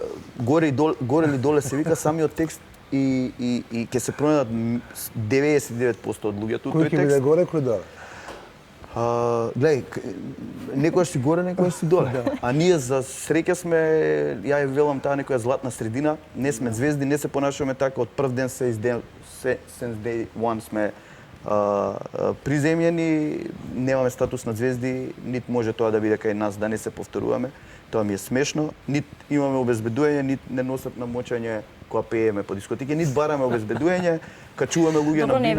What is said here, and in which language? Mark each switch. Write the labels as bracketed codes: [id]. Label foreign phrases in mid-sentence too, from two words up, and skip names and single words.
[mk] горе или доле се вика самиот текст и ќе се пронајдат 99% од луѓето Кој тој ќе биде текст. горе, кој доле? Гледај, некојаш си горе, некојаш си доле. А ние за среќа сме, ја ја велам таа некоја златна средина, не сме звезди, не се понашуваме така од прв ден [en] since day one [mk] сме приземјени, немаме статус на звезди, нит може тоа да биде кај нас да не се повторуваме. Тоа ми е смешно, нит имаме обезбедување, нит не носат на мочање кога пееме по дискотеки, нит бараме обезбедување, качуваме луѓе Добро, на не